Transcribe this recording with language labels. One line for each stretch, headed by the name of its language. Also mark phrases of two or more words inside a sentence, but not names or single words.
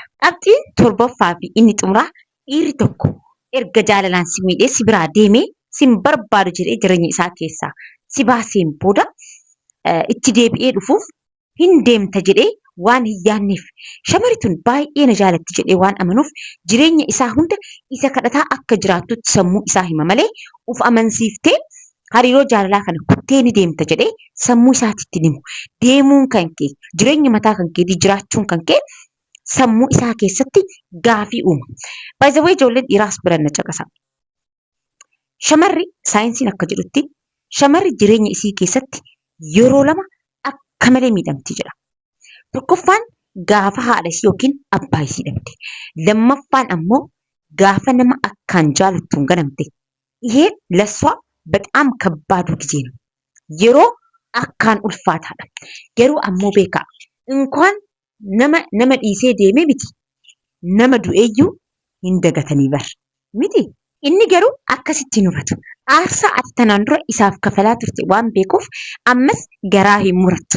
Oromo: Qabxiin torbaffaa fi inni xumuraa dhiirri tokko erga jaalalaan si miidhee si biraa deemee sin barbaadu jedhee jireenya isaa keessaa si baaseen booda itti deebi'ee dhufuuf hin deemta jedhee waan hin yaanneef shamarri tun baay'ee na jaalatti jedhee waan amanuuf jireenya isaa hunda isa kadhataa akka jiraattutti sammuu isaa hima malee uf amansiiftee hariiroo jaalalaa kana kuttee ni deemta jedhee sammuu isaatti himu. Deemuun kan kee jireenya mataa kan keetii jiraachuun kan kee sammuu isaa keessatti gaafii uuma.
English: By the way
Oromo: ijoolleen dhiiraas biran na caqasa. Shamarri saayinsiin akka jedhutti shamarri jireenya isii keessatti yeroo lama akka malee miidhamti jedha. Tokkoffaan gaafa haadha isii yookiin abbaa isii dhabde. Lammaffaan ammoo gaafa nama akkaan jaalattuun ganamte. Iheen laswaa
Amharic: በጣም ከባዱ ጊዜ ነው።
Oromo: yeroo akkaan ulfaataadha. Garuu ammoo beekaa እንኳን nama dhiisee deemee miti nama du'eeyyuu hin dagatanii bar miti. Inni garuu akkasitti nuratu. Aarsaa ati tanaan dura isaaf kafalaa turte waan beekuuf ammas garaa hin murattu.